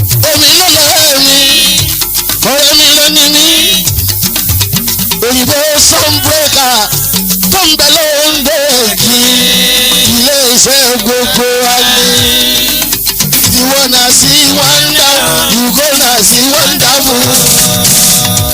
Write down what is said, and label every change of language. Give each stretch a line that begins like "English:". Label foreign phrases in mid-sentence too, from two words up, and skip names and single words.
Yoruba: Omi ló lọ́rẹ́ mi, ọ̀rẹ́ mi ló ní mí. Òyìnbó sunbreaker tó ń bẹ lóńdó èjì. Ilé iṣẹ́ gbogbo wa ni.
English: You wanna see wonder, you gonna see wonderful.